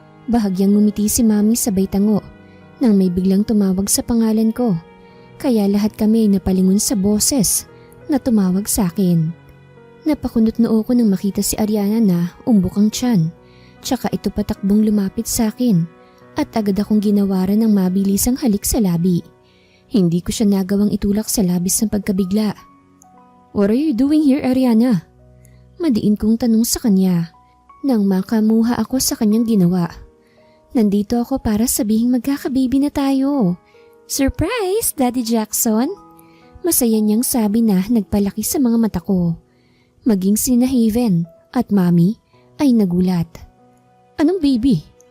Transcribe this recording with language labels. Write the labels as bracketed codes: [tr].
[tl] Bahagyang ngumiti si Mami sabay tango nang may biglang tumawag sa pangalan ko, kaya lahat kami napalingon sa boses na tumawag sa akin. Napakunot noo ko nang makita si Ariana na umbok ang tiyan, tsaka ito patakbong lumapit sa akin at agad akong ginawaran ng mabilisang halik sa labi. Hindi ko siya nagawang itulak sa labis ng pagkabigla. [en] What are you doing here, Ariana? [tl] Madiin kong tanong sa kanya nang makamuha ako sa kanyang ginawa. Nandito ako para sabihing magkakababy na tayo. [en] Surprise, [tl] Daddy Jackson! Masaya niyang sabi na nagpalaki sa mga mata ko. Maging sina Haven at Mami ay nagulat. Anong baby?